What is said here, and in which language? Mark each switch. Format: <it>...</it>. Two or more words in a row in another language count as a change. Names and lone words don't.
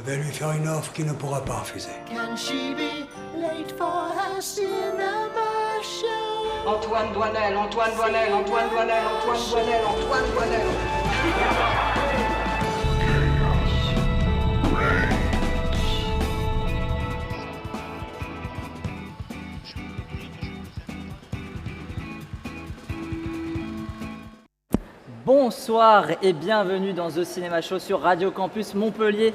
<fr>lui faire une offre qu'il ne pourra pas refuser.</fr> <en>Can she be late for her cinema show?</en> <fr>Antoine Doinel, Antoine Doinel, Antoine Doinel, Antoine Doinel, Antoine Doinel. Bonsoir et bienvenue dans The Cinema Show sur Radio Campus Montpellier.</fr>